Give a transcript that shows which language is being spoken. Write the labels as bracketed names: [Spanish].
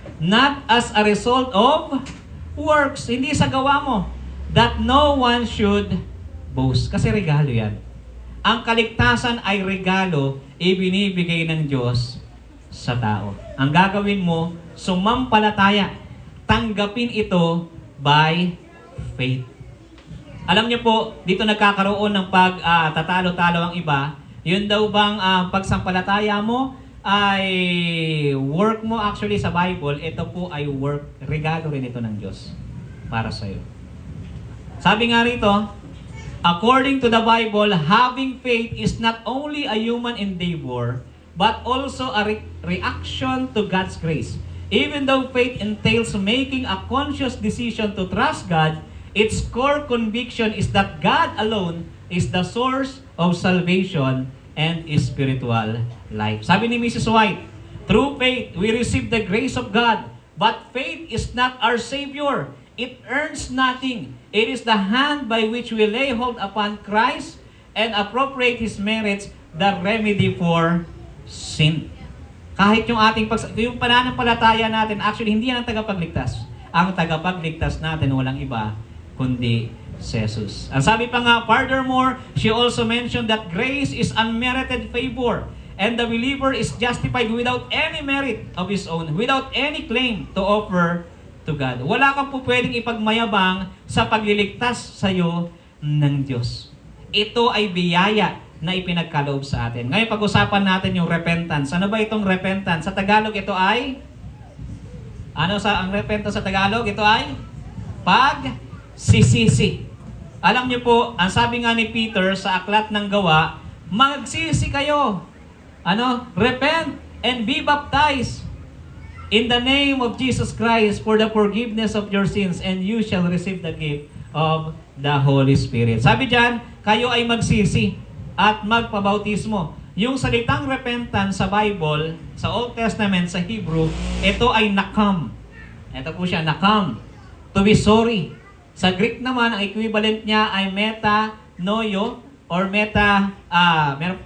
[English] Not as a result of works, [Filipino] hindi sa gawa mo, [English] that no one should boast. [Filipino] Kasi regalo yan. Ang kaligtasan ay regalo, ibinibigay ng Diyos sa tao. Ang gagawin mo, sumampalataya. Tanggapin ito [English] by faith. [Filipino] Alam niyo po, dito nagkakaroon ng tatalo-talo ang iba. Yun daw bang pagsampalataya mo ay work mo actually sa Bible, ito po ay work, regalo rin ito ng Diyos para sa iyo. Sabi nga rito, [English] according to the Bible, having faith is not only a human endeavor, but also a reaction to God's grace. Even though faith entails making a conscious decision to trust God, its core conviction is that God alone is the source of salvation and spiritual life. [Filipino] Sabi ni [English] Mrs. White, through faith, we receive the grace of God, but faith is not our Savior. It earns nothing. It is the hand by which we lay hold upon Christ and appropriate His merits, the remedy for sin. [Filipino] Kahit yung yung pananampalataya natin, actually, hindi yan ang tagapagligtas. Ang tagapagligtas natin, walang iba, kundi si Jesus. Ang sabi pa nga, [English] furthermore, she also mentioned that grace is unmerited favor, and the believer is justified without any merit of his own, without any claim to offer to God. [Filipino] Wala kang po pwedeng ipagmayabang sa pagliligtas sa iyo ng Diyos. Ito ay biyaya na ipinagkaloob sa atin. Ngayon pag-usapan natin yung repentance. Ano ba itong repentance? Sa Tagalog ito ay ang repentance sa Tagalog? Ito ay pagsisisi. Alam niyo po, ang sabi nga ni Peter sa Aklat ng Gawa, magsisi kayo. [English] Repent and be baptized in the name of Jesus Christ for the forgiveness of your sins, and you shall receive the gift of the Holy Spirit. [Filipino] Sabi diyan, kayo ay magsisi at magpabautismo. Yung salitang repentance sa Bible, sa Old Testament, sa Hebrew, ito ay nakam. Ito po siya, nakam. [English] To be sorry. [Filipino] Sa Greek naman, ang equivalent niya ay metanoio or metanoo.